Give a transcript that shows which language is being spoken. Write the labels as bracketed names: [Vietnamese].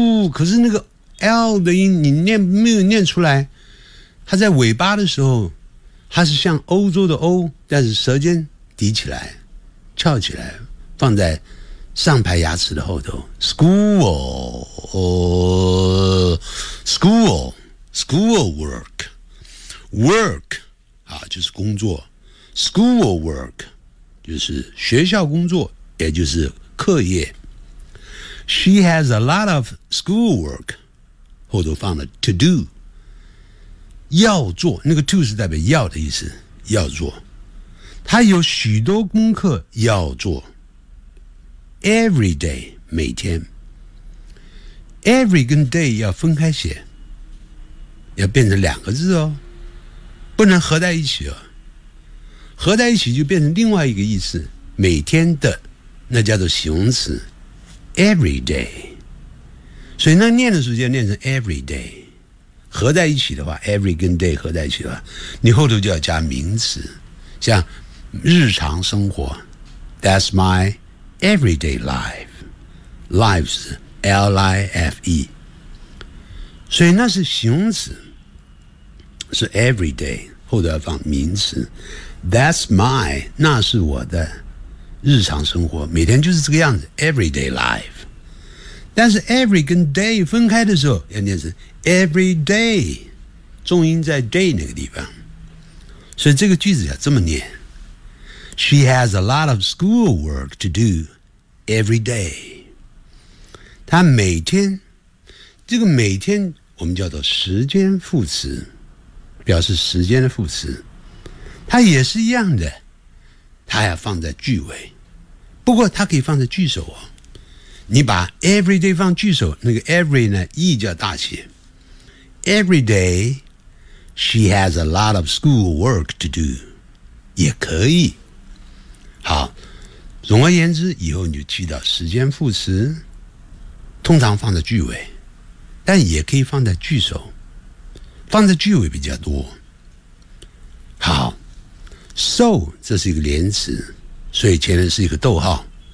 [Chinese] 可是那个 L 的音你念没有念出来，它在尾巴的时候它是像欧洲的 O， 但是舌尖抵起来翘起来放在上排牙齿的后头， school work就是工作， school work 就是学校工作，也就是课业。 [English] She has a lot of school work， [Chinese] 后头放了 to do， 要做，那个 to 是代表要的意思，要做。他有许多功课要做。 [English] Every day, 每天。 [Chinese] Every 跟 day 要分开写，要变成两个字哦，不能合在一起哦。合在一起就变成另外一个意思，每天的，那叫做形容词 ，every day。所以那念的时候就要念成 every day， 合在一起的话 ，every 跟 day 合在一起了，你后头就要加名词，像日常生活 ， [English] That's my everyday life， [Chinese] lives L I F E。所以那是形容词，是 every day， 后头要放名词。 That's my， 那是我的日常生活，每天就是这个样子 ，everyday life。但是 every 跟 day 分开的时候，要念成 every day， 重音在 day 那个地方。所以这个句子要这么念 [English] ：She has a lot of school work to do every day。 [Chinese] 她每天，这个每天我们叫做时间副词，表示时间的副词。它也是一样的，它要放在句尾，不过它可以放在句首哦。你把 every day 放句首，那个 every 呢 ，e 叫大写。 [English] Every day, she has a lot of school work to do， [Chinese] 也可以。好，总而言之，以后你就记到时间副词，通常放在句尾，但也可以放在句首，放在句尾比较多。好。 So 这是一个连词，所以前面是一个逗号。